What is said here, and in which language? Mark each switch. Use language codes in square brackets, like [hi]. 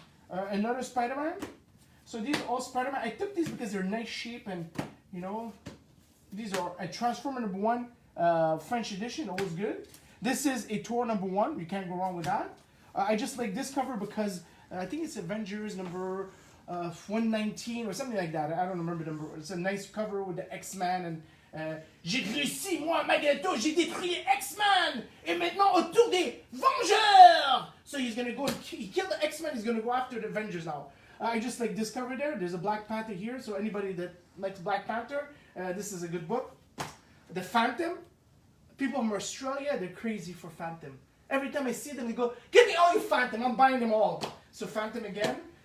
[en] Another Spider-Man. So these are all Spider-Man. I took these because they're nice shape and, you know, these are a Transformer number 1 French edition. Always good. This is a Thor number 1. You can't go wrong with that. I just like this cover because I think it's Avengers number 119 or something like that. I don't remember the number. It's a nice cover with the X-Men and [fr] j'ai réussi moi Magneto, j'ai détruit les X-Men et maintenant autour des Vengeurs. [en] So he's gonna go and he killed the X-Men. He's gonna go after the Avengers now. I just like this cover there. There's a Black Panther here, so anybody that likes Black Panther, this is a good book. The Phantom. People from Australia, they're crazy for Phantom. Every time I see them, they go, give me all your Phantom. I'm buying them all. So Phantom again.